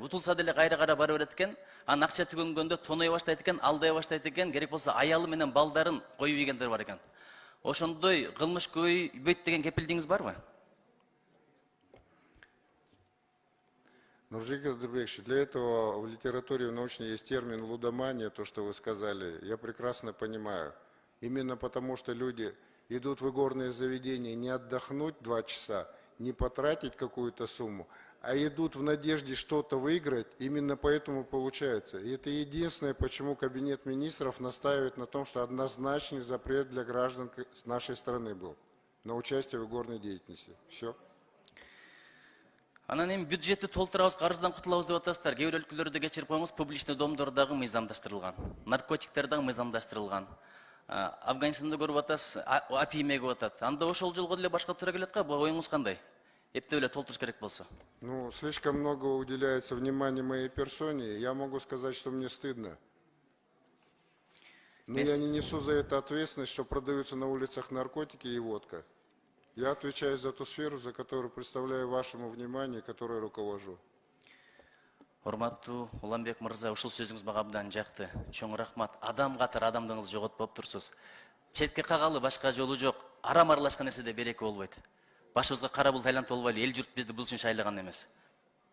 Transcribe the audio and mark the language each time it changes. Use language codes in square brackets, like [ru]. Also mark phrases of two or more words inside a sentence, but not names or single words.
[ky] Утулса деле кайра бара берет экен. Анан акча түгөнгөндө тоной баштайт экен, алдай баштайт экен. Керек болсо аялы менен балдарын коюп ийгендер бар экен. Ошондой кылмыш көбөйт деген кепилдигиңиз барбы? [ru] Нуржик Адырбекович, для этого в литературе научной есть термин лудомания, то, что вы сказали. Я прекрасно понимаю. Именно потому, что люди идут в игорные заведения не отдохнуть 2 часа, не потратить какую-то сумму, а идут в надежде что-то выиграть, именно поэтому получается. И это единственное, почему Кабинет министров настаивает на том, что однозначный запрет для граждан с нашей страны был на участие в игорной деятельности. Все. [ky] Анан эми бюджетти толтурабыз, карыздан кутулабыз деп атасыздар. Кээ бир өлкөлөрдө кечирип коюңуз, публичный домдор дагы мыйзамдаштырылган. Наркотиктер дагы мыйзамдаштырылган. Афганистанда көрүп атасыз, апий мегип атат. Анда ошол жолго деле башка туура келет го, бул оюңуз кандай? Эптеп эле толтуруш керек болсо. [ru] Ну, слишком много уделяется внимания моей персоне. Я могу сказать, что мне стыдно. Но я не несу за это ответственность, что продаются на улицах наркотики и водка. Я отвечаю за ту сферу, за которую представляю вашему вниманию, которой руковожу. [ky] Урматтуу Уланбек мырза, ушул сөзүңүз мага абдан жакты. Чоң рахмат. Адам катары адамдыгыңызды жоготпоп турсуз. Четке кагалы башка жолу жок. Арам аралашкан нерседе береке болбойт. Башыбызга кара булут айлантып болбойлу. Эл журт бизди бул үчүн шайлаган эмес.